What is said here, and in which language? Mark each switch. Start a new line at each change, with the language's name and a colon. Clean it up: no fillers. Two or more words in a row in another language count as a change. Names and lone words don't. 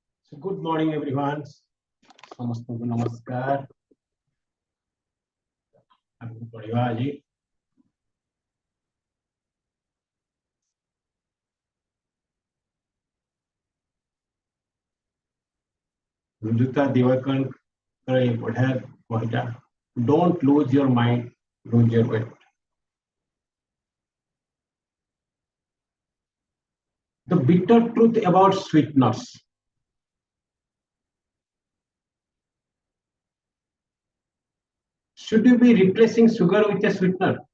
English: So good morning, everyone.
Odia: ସମସ୍ତଙ୍କୁ ନମସ୍କାର। ଆଗକୁ ପଢିବା ଆଜି ରୁଜୁତା ଦିୱାକରଙ୍କର ଏ ବଢିଆ ବହିଟା Don't lose your mind, lose your weight.
English: The bitter truth about sweeteners. Should you be replacing sugar with a sweetener?